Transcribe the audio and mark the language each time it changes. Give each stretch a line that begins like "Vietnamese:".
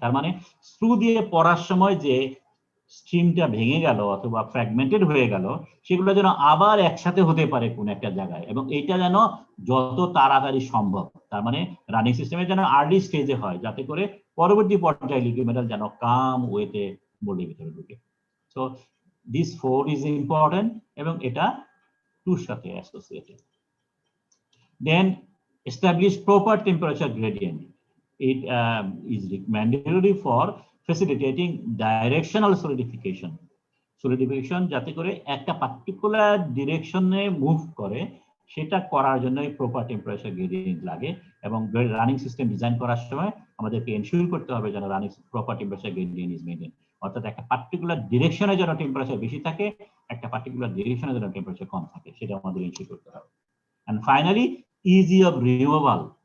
Bangla: তার মানে স্ক্রু দিয়ে পড়ার সময় যে স্ট্রিমটা ভেঙে গেল অথবা ফ্র্যাগমেন্টেড হয়ে গেল, সেগুলো যেন আবার একসাথে হতে পারে কোন একটা জায়গায়, এবং এইটা যেন যত তাড়াতাড়ি সম্ভব, তার মানে রানিং সিস্টেমে যেন আর্লি স্টেজে হয়, যাতে করে পরবর্তী পর্যায়ে লিকুইড মেটাল যেন কাম ওয়েতে মোল্ডের ভিতরে ঢুকে।
English: so this 4 is important
Bangla: এবং এটা
English: 2 সাথে associated. Then establish proper temperature gradient. It is mandatory for facilitating directional solidification.
Bangla: Solidification যাতে করে একটা পার্টিকুলার ডিরেকশনে মুভ করে, সেটা করার জন্য প্রপার টেম্পারেচার গ্রেডিয়েন্ট লাগে। এবং রানিং সিস্টেম ডিজাইন করার সময় আমাদেরকে এনশিওর করতে হবে যেন running proper temperature gradient is maintain, অর্থাৎ একটা পার্টিকুলার ডিরেকশনে যেন টেম্পারেচার বেশি থাকে, একটা পার্টিকুলার ডিরেকশনে যেন টেম্পারেচার কম থাকে, সেটা আমাদের এনশিওর করতে হবে।
English: And finally, easy of removal.